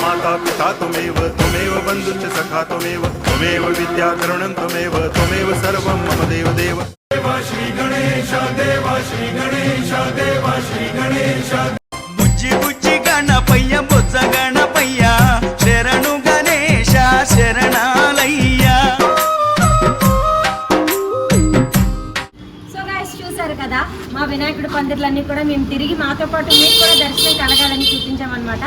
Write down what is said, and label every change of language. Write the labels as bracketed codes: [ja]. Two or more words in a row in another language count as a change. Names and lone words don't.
[sa] पिता त्वमेव त्वमेव बन्धुश्च सखा त्वमेव त्वमेव विद्या करुणं त्वमेव त्वमेव सर्वं मम देवदेव देव श्री गणेश देव श्री गणेश देव श्री गणेश [te] బుజ్జి బుజ్జి గణపయ్య బుజ్జ గణపయ్య శరణు గణేశ శరణాలయ్యా. [en] So guys [te] చూసారు కదా మా వినాయకుడి పందిర్లన్నీ కూడా మేము తిరిగి మాతో పాటు మీకు కూడా దర్శనం కలగాలని చూపించామన్నమాట.